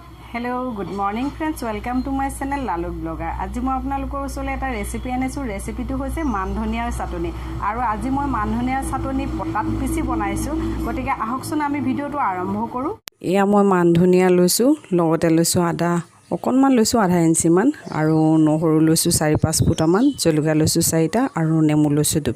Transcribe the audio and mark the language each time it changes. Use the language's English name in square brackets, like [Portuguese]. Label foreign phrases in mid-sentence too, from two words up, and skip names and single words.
[English] Hello, good morning friends. Welcome to my channel Laluk Blogger. [Assamese] আজি মই আপোনালোকৰ ওচৰলৈ এটা ৰেচিপি আনিছো। ৰেচিপিটো হৈছে মানধনিয়াৰ চাটনি। আৰু আজি মই মানধনিয়াৰ চাটনি পটাত পিছি বনাইছো। গতিকে আহকচোন আমি ভিডিওটো আৰম্ভ কৰো। এয়া মই মানধনিয়া লৈছো, লগতে লৈছো আদা অকনমান লৈছো আধা ইঞ্চি মান আৰু নহৰু লৈছো 4-5 ফুটামান, জলকীয়া লৈছো 4টা আৰু নেমু লৈছো 2।